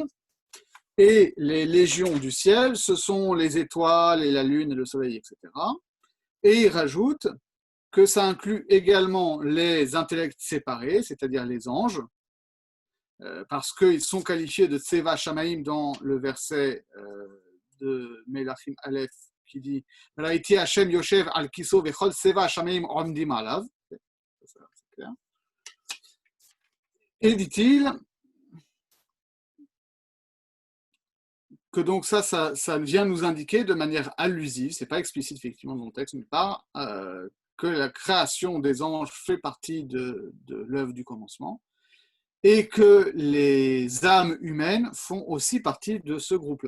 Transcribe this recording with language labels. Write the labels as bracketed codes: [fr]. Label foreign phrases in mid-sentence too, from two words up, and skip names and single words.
[fr] Et les légions du ciel, ce sont les étoiles et la lune et le soleil, etc. Et il rajoute que ça inclut également les intellects séparés, c'est-à-dire les anges, parce qu'ils sont qualifiés de [he] צבא שמים [fr] dans le verset de Melachim Aleph qui dit [he] ראיתי השם יושב על כסאו וכל צבא שמים עומדים עליו. [fr] Et dit-il que donc ça vient nous indiquer de manière allusive, c'est pas explicite effectivement dans le texte, mais pas que la création des anges fait partie de l'œuvre du commencement et que les âmes humaines font aussi partie de ce groupe-là.